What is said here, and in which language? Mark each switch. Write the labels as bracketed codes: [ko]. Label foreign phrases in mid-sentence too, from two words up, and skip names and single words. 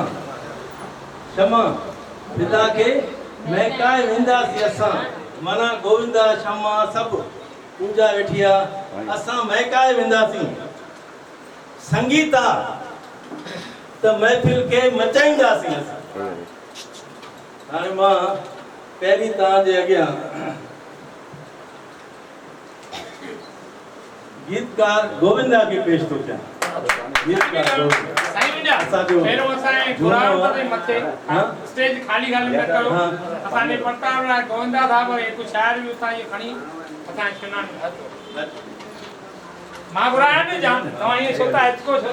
[sd] क्षमा फिज़ा खे महकाए वेंदासीं असां माना गोविंदा क्षमा सभु पूजा वेठी आहे असां महकाए वेंदासीं संगीत आहे त महफ़िल खे मचाईंदासीं असां हाणे मां पहिरीं तव्हांजे अॻियां गीतकार गोविंदा खे पेश थो कयां गीतकार गोविंदा पहिरों असांजे घुरायो ते मथे स्टेज खाली खाली न करो असांजे प्रताप राय गोविंदा साहब हिकु शाइर बि उतां जी खणी असांजे सुञाणी मां घुराया न जाम तव्हां ईअं छो था हिचको छो था